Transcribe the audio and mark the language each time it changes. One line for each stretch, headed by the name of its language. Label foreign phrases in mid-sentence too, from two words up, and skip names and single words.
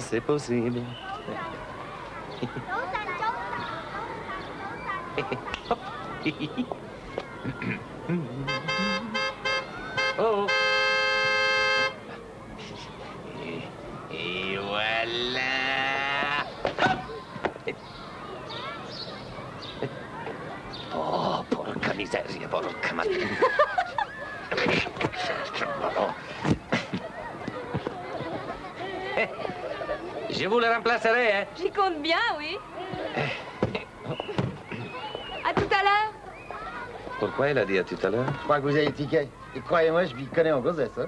French: C'est possible. Oh. Et voilà.
Italian: Oh, porca miseria, porca madre.
French: Je vous le remplacerai, hein? J'y compte bien, oui. À tout à l'heure. Pourquoi il a dit à tout à l'heure? Je crois que vous avez le ticket. Et croyez-moi, je m'y connais en grossesse, hein?